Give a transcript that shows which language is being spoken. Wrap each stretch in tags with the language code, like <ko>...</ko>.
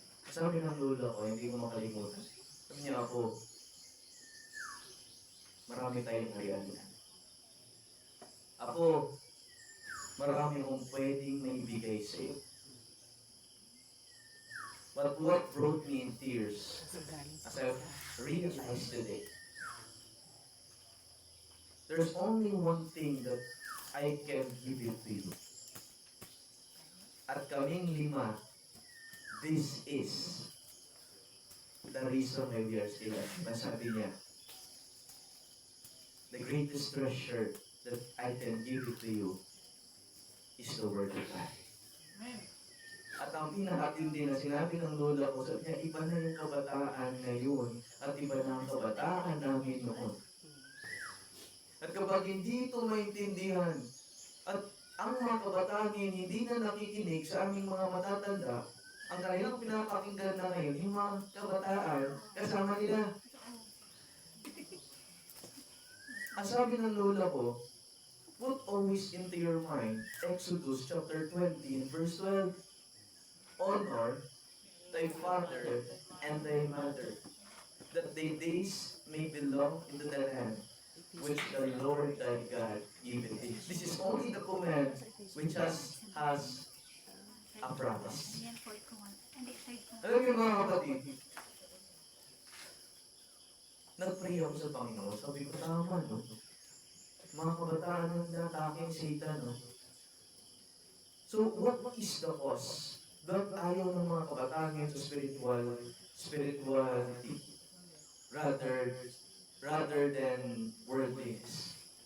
<tl>Sabi ng lola ko, hindi ko makalimutan. Sabi niya ako, marami tayong hayaan. Ako, marami kong pwedeng maibigay sa iyo.</tl> <en>But what brought me in tears, as I realized today, there's only one thing that I can give it to you.</en> <tl>At kaming lima,</tl> <en>this is the reason why we are still alive.</en> <tl>Masabi niya,</tl> <en>the greatest treasure that I can give it to you is the Word of God.</en> <tl>At ang pinakatindi na sinabi ng lola ko, sabi niya, iba na yung kabataan ngayon at iba na ang kabataan namin noon. At kapag hindi ito maintindihan at ang mga kabataan ngayon hindi na nakikinig sa aming mga matatanda, ang kanilang pinapakinggan na ngayon, yung mga kabataan, kasama nila. Ang sabi ng lola ko,</tl> <en>put always into your mind, Exodus chapter 20 and verse 12, honor thy father and thy mother, that thy days may belong into the land which the Lord thy God giveth thee. This is only the command which has a promise.</en> <tl>Yan, fourth command. Hindi, third command. Alam niyo mga kapatid, nag-pray ako sa Panginoon. Sabi ko, tama, no? Mga kabataan ng nataking Satan, no?</tl> <en>So, what is the cause?</en> <tl>Ba't ayaw ng mga kabataan ngayon sa</tl> <en>spirituality rather than worldliness?</en>